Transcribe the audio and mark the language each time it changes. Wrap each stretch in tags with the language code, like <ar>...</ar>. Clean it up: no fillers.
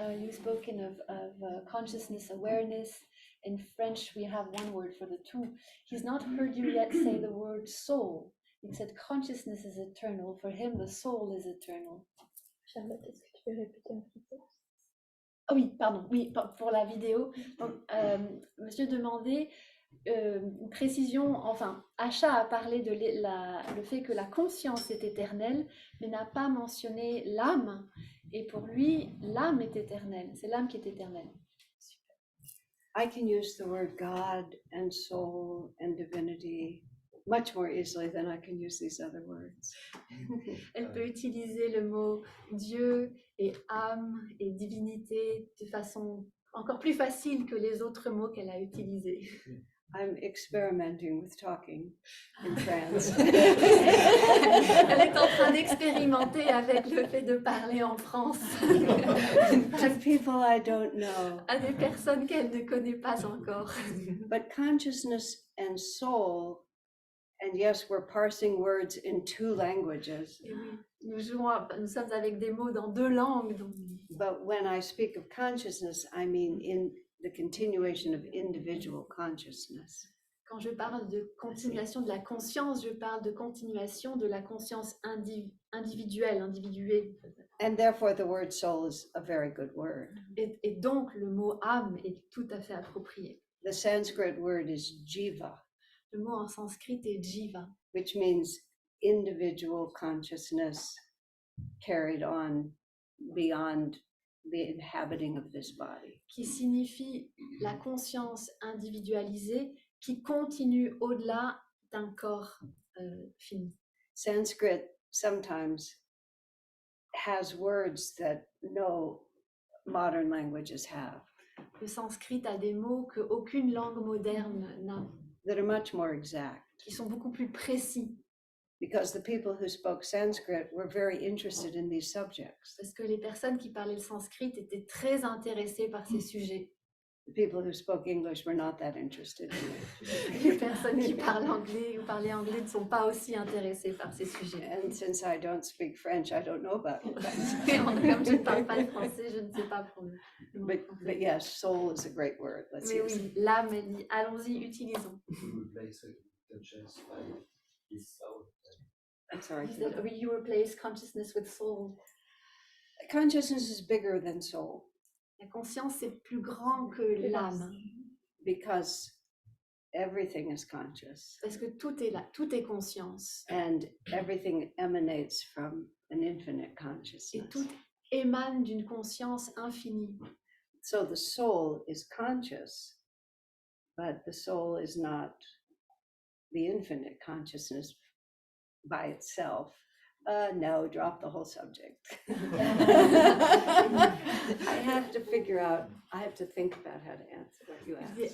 <en>You've spoken of consciousness, awareness. In French, we have one word for the two. He's not heard you yet say the word soul. He said consciousness is eternal. For him, the soul is eternal.</en> <fr>Charlotte, est-ce que tu peux répéter en français? Ah oui, pardon, oui, pour la vidéo. Donc, monsieur demandait une précision, enfin, Asha a parlé de le fait que la conscience est éternelle, mais n'a pas mentionné l'âme. Et pour lui, l'âme est éternelle, c'est l'âme qui est éternelle.</fr> <en>I can use the word God and soul and divinity much more easily than I can use these other words.</en> <fr>Elle peut utiliser le mot Dieu et âme et divinité de façon encore plus facile que les autres mots qu'elle a utilisés.</fr> <en>I'm experimenting with talking in France.</en> <fr>Elle est en train d'expérimenter avec le fait de parler en France.</fr> <en>To people I don't know.</en> <fr>À des personnes qu'elle ne connaît pas encore.</fr> <en>But consciousness and soul, and yes, we're parsing words in two languages.</en> <fr>Et oui, nous sommes avec des mots dans deux langues. Donc...</fr> <en>But when I speak of consciousness, I mean in the continuation of individual consciousness.</en> <fr>Quand je parle de continuation de la conscience, je parle de continuation de la conscience individuelle, individuée.</fr> <en>And therefore the word soul is a very good word.</en> <fr>Et donc le mot âme est tout à fait approprié.</fr> <en>The Sanskrit word is jiva,</en> <fr>Le mot en sanskrit est jiva,</fr> <en>which means individual consciousness carried on beyond the inhabiting of this body.</en> <fr>qui signifie la conscience individualisée qui continue au-delà d'un corps fini.</fr> <en>Sanskrit sometimes has words that no modern languages have,</en> <fr>Le sanskrit a des mots qu'aucune langue moderne n'a,</fr> <en>that are much more exact.</en> <fr>qui sont beaucoup plus précis,</fr> <en>Because the people who spoke Sanskrit were very interested in these subjects.</en> <fr>parce que les personnes qui parlaient le sanskrit étaient très intéressées par ces sujets.</fr> <en>The people who spoke English were not that interested in it.</en> <fr>Les personnes qui parlent anglais ou parlaient anglais ne sont pas aussi intéressées par ces sujets.</fr> <en>And since I don't speak French, I don't know about it.</en> <fr>Comme je ne parle pas le français, je ne sais pas pour le mot français.</fr> <en>But yes, soul is a great word. Let's</en> <fr>Mais</fr> <en>use it.</en> <fr>oui, l'âme, elle dit, allons-y, utilisons.</fr> <en>You replace conscience by his soul. I'm sorry. He said, you replace consciousness with soul. Consciousness is bigger than soul</en> <fr>La conscience, c'est plus grand que l'âme,</fr> <en>because everything is conscious</en> <fr>parce que tout est là, tout est conscience.</fr> <en>and everything emanates from an infinite</en> <fr>Et</fr> <en>consciousness.</en> <fr>tout émane d'une conscience infinie.</fr> <en>So the soul is conscious, but the soul is not the infinite consciousness by itself. No, drop the whole subject. I have to figure out, I have to think about how to answer what you asked.</en>